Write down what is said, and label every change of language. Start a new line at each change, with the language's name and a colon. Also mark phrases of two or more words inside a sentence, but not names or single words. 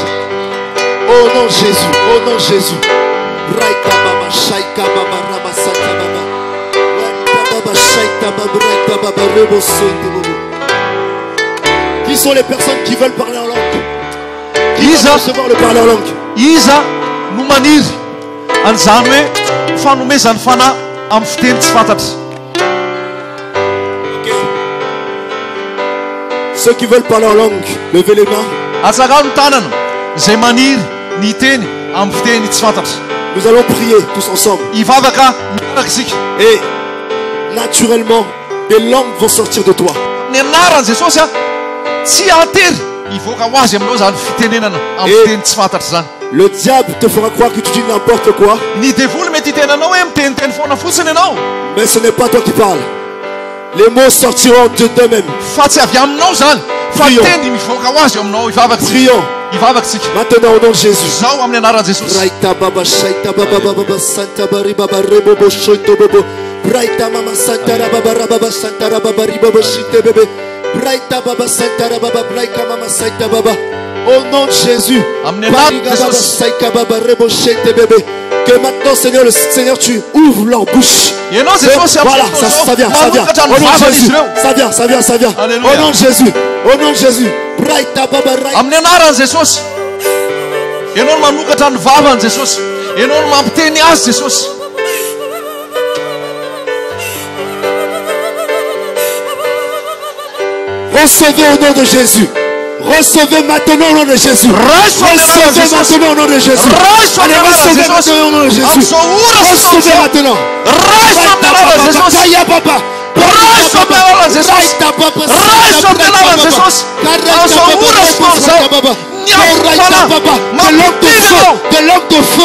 French: Au nom de Jésus, au nom de Jésus. Qui sont les personnes qui veulent parler en langue? Qui veulent recevoir le parler en langue?
Malagasy: Iza no maniry an'izany hoe fanomezany fanahy amin'ny fiteny tsy fantatra.
French: Ceux qui veulent parler en langue, levez les mains.
Malagasy: Atsaka ny tanana izay maniry ny teny amin'ny fiteny tsy fantatra.
French: Nous allons prier tous ensemble.
Malagasy: Hivavaka miaraka isika.
French: Et naturellement, des langues vont sortir de toi.
Malagasy: Ny anaran'i Jesosy tsy atery hivoaka ho azy aminao zany fitenenana amin'ny fiteny tsy fantatra zany.
French: Le diable te fera croire que tu dis n'importe quoi.
Malagasy: Ny devoly mety hitenanao hoe miteniteny foana fotsiny ianao.
French: Mais ce n'est pas toi qui parles. Les mots sortiront d'eux-mêmes.
Malagasy: Fa tsy avy aminao zany. Fa teny mivoaka ho azy aminao. Hivavaka
French: prions.
Malagasy: Hivavaka tsika.
French: Maintenant au nom de Jésus.
Malagasy: Zao amin'ny anaran'i Jesosy. Raita baba shaita baba baba santa bari baba rebo bo shoito bobo. Raita mama santa baba baba santa baba ribo bo shite bebe. Raita baba santa baba braika mama saita baba.
French: Au nom de Jésus. Que maintenant, Seigneur, le Seigneur, tu ouvres leur bouche. Voilà, ça vient. Au nom de Jésus. Ça vient. Au nom de Jésus. Au nom de Jésus.
Malagasy: Amin'ny anaran'i Jesosy. Ianao no manokatra ny vavan'i Jesosy. Ianao no mampiteny azy Jesosy.
French: Recevez au nom de Jésus. Recevez maintenant au nom de Jésus. Recevez maintenant au nom de Jésus. Allez, recevez maintenant au nom de Jésus. Recevez maintenant. Des langues de feu.